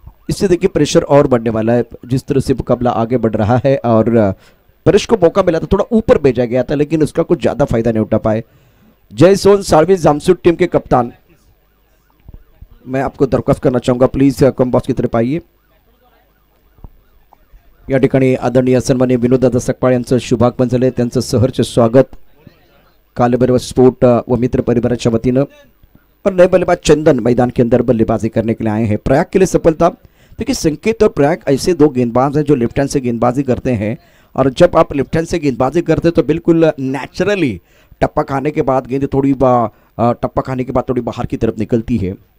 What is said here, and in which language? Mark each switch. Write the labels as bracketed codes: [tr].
[hi] इससे देखिए प्रेशर और बढ़ने वाला है, जिस तरह से मुकाबला आगे बढ़ रहा है। और परेश को मौका मिला था, थोड़ा ऊपर भेजा गया था, लेकिन उसका कुछ ज्यादा फायदा नहीं उठा पाए। जय सोन सार्वी जामसूट टीम के कप्तान, मैं आपको दरख्वास्त करना चाहूंगा, प्लीज कम बॉक्स की तरफ आइए। [mr] या ठिकाणी आदरणीय सन्माननीय विनोददादा सकपाळ यांचं शुभागमन झाले, त्यांचं सहर्ष स्वागत कालभैरव स्पोर्ट व मित्र परिवाराच्या वतीनं। [hi] और नए बल्लेबाज चंदन मैदान के अंदर बल्लेबाजी करने के लिए आए हैं। प्रयाग के लिए सफलता, देखिए संकेत और प्रयाग ऐसे 2 गेंदबाज हैं जो लेफ्ट हैंड से गेंदबाजी करते हैं, और जब आप लेफ्ट हैंड से गेंदबाजी करते हैं तो बिल्कुल नेचुरली टप्पा खाने के बाद गेंद थोड़ी बाहर की तरफ निकलती है।